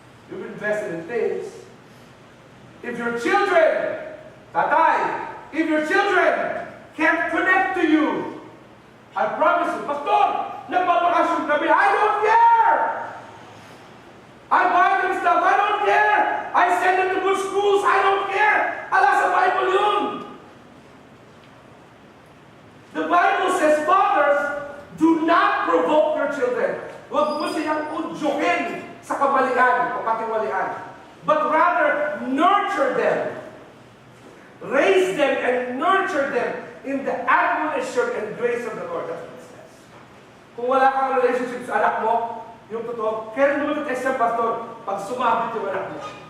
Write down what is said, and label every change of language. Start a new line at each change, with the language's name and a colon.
English: You've invested in things. If your children, tatay, if your children can't connect to you, I promise you, Pastor,
Filipino: nagpapakasyon kami,
English: I don't care! I buy them stuff, I don't care! I send them to good schools, I don't care!
Filipino: Ala sa Bible yun!
English: The Bible says, fathers, do not provoke your children.
Filipino: Huwag mo siyang udyokin sa kamalian o katiwalian.
English: But rather, nurture them. Raise them and nurture them in the admonition and grace of the Lord. That's what it says.
Filipino: Kung wala kang relationship sa anak mo, yung totoo, kaya lumipit ka sa pastor, pag sumabit yung anak mo.